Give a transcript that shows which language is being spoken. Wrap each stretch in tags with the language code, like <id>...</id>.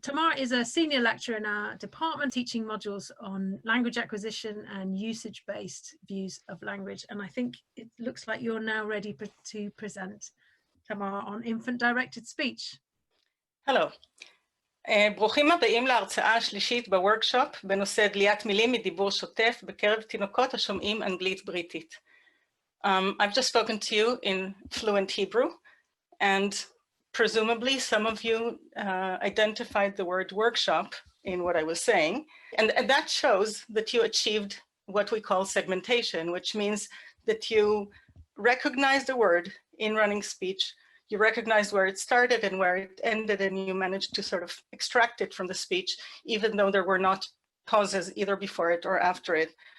<en>Tamar is a senior lecturer in our department teaching modules on language acquisition and usage-based views of language. And I think it looks like you're now ready to present, Tamar, on infant-directed speech. Hello.</en> <he>ברוכים הבאים להרצאה השלישית בוורקשופ בנושא דליית מילים מדיבור שוטף בקרב תינוקות השומעים אנגלית בריטית.</he> <en>I've just spoken to you in fluent Hebrew, and presumably some of you identified the word workshop in what I was saying, and that shows that you achieved what we call segmentation, which means that you recognized a word in running speech, you recognized where it started and where it ended, and you managed to sort of extract it from the speech, even though there were not pauses either before it or after it.</en>